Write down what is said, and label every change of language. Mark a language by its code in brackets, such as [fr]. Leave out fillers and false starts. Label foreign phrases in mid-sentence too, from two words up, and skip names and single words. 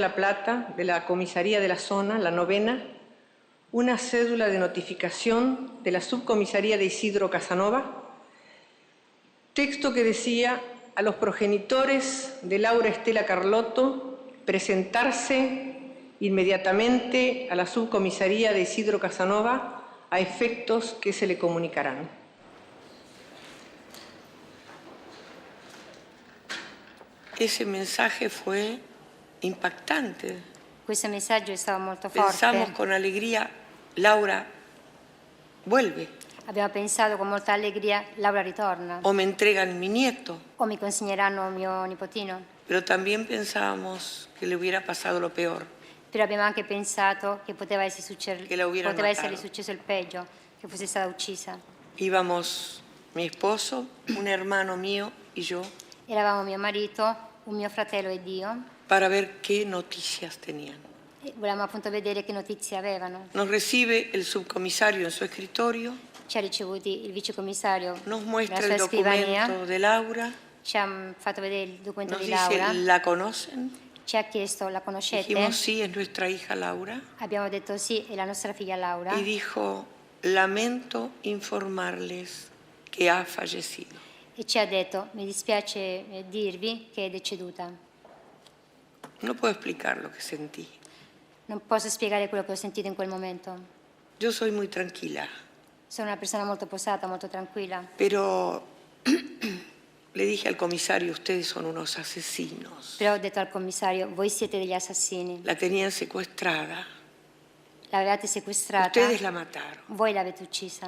[es] La Plata, de la comisaría de la zona, la 9ª, una cédula de notificación de la subcomisaría de Isidro Casanova, texto que decía a los progenitores de Laura Estela Carlotto presentarse inmediatamente a la subcomisaría de Isidro Casanova a efectos que se le comunicarán. Ese mensaje fue impactante. [it] Questo messaggio è stato molto forte. [es] Pensamos con alegría, Laura vuelve. [it] Abbiamo pensato con molta allegria, Laura ritorna. [es] O me entregan mi nieto. [it] O mi consegneranno mio nipotino. [es] Pero también pensábamos que le hubiera pasado lo peor. [it] Però abbiamo anche pensato che poteva esserle successo il peggio, che fosse stata uccisa. [es] Íbamos mi esposo, un hermano mío y yo. [it] Eravamo mio marito, un mio fratello ed io. [es] Para ver qué noticias tenían. [it] Volevamo appunto vedere che notizie avevano. [es] Nos recibe el subcomisario en su escritorio. [it] Ci ha ricevuti il vicecommissario. [es] Nos muestra el documento de Laura. [it] Ci ha fatto vedere il documento [es] Nos [it] di [es] dice, Laura. ¿la conocen? [it] Ci ha chiesto, ¿la conoscete? [es] Dijimos, sí, es nuestra hija Laura. [it] Abbiamo detto sì, è la nostra figlia Laura. [es] Y dijo, lamento informarles que ha fallecido. [it] E ci ha detto, mi dispiace dirvi che è deceduta. [es] No puedo explicar lo que sentí. [it] Non posso spiegare quello che ho sentito in quel momento. [es] Yo soy muy tranquila. [it] Sono una persona molto posata, molto tranquilla. [es] Pero le dije al comisario, ustedes son unos asesinos. [it] Però ho detto al commissario, voi siete degli assassini. [es] La tenían secuestrada. [it] L'avevate sequestrata. [es] Ustedes la mataron. [it] Voi l'avete uccisa.